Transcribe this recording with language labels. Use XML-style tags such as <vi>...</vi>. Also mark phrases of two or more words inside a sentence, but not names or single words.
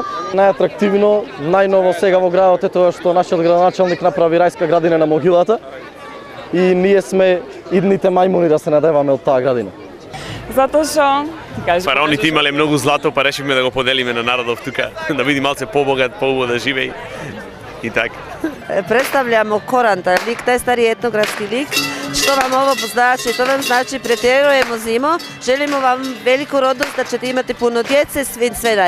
<mk>Најатрактивно, најново сега во градот е тоа што нашиот градоначалник направи Рајска градина на могилата и ние сме идните мајмуни да се надеваме од таа градина. Затоа што фараоните имале многу злато, па решивме да го поделиме на народов тука, да биде малце побогат, поубаво да живее и така.</mk> <hr>Представljamo Koranta, lik, taj stari etnografski lik. Što vam ovo znači? To vam znači pretjerujemo zimo, želimo vam veliku rodnost da ćete imati puno djece, sve</hr>